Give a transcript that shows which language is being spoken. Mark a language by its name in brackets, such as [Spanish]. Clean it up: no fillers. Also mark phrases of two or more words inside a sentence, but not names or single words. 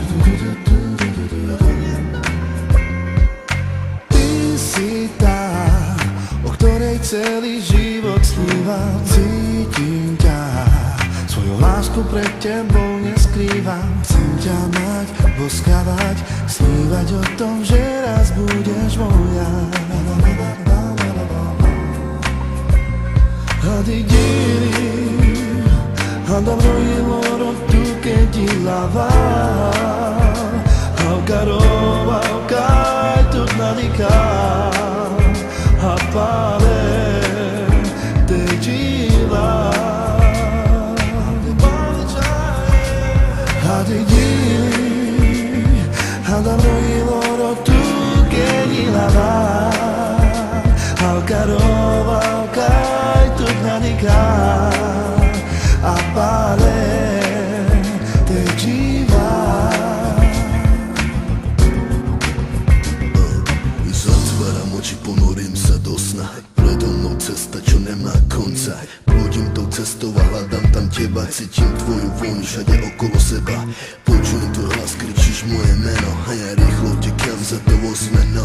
[Slovak] Ty si tá, o ktorej celý život snívam. Cítim ťa, svoju lásku pred tebou neskrývam. Chcem ťa mať, boskavať, snívať o tom, že raz budeš moja. [Romany] Hadidini Adamro iloro tu che di lavar Havkarova kaj tut nadika Apale te dziwa Hadidini Adamro iloro tu che di lavar Havkarova kaj tut nadika Apale te dziwa [Slovak] Zatváram oči, ponorím sa do sna. Predo mnou cesta, čo nemá konca. Pôjdem tou cestou a hľadám tam teba. Cítim tvoju vôňu všade okolo seba. Počujem tvoj hlas, kričíš moje meno a ja rýchlo utekám za tebou zmenou.